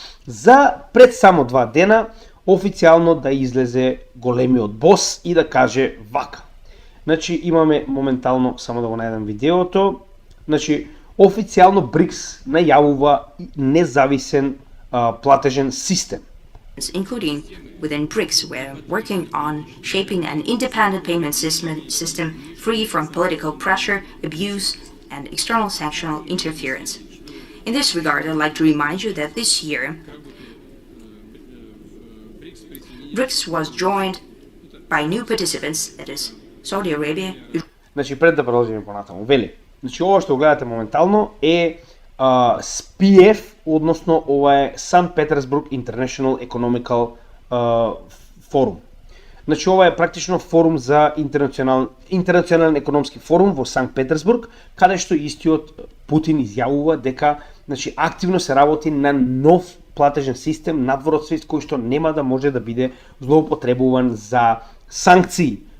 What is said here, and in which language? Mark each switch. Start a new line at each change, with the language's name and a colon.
Macedonian: За пред само 2 дена официјално да излезе големиот бос и да каже вака. Значи имаме моментално, само да го најдам видеото, значи официјално БРИКС најавува независен платежен систем.
English: Including within BRICS, we're working on shaping an independent payment system free from political pressure, abuse, and external sanctional interference. In this regard, I'd like to remind you that this year, BRICS was joined by new participants, that is Saudi Arabia.
Macedonian: Значи пред да продолжиме понатаму, вели. Значи ова што го гледате моментално е SPF, односно ова е St.
English: Petersburg International Economical Forum.
Macedonian: Значи ова е практично форум за интернационален економски форум во Санкт Петерсбург, каде што истиот Путин изјавува дека значи активно се работи на нов платежен систем надвор од свет кој што нема да може да биде злоупотребуван за санкции.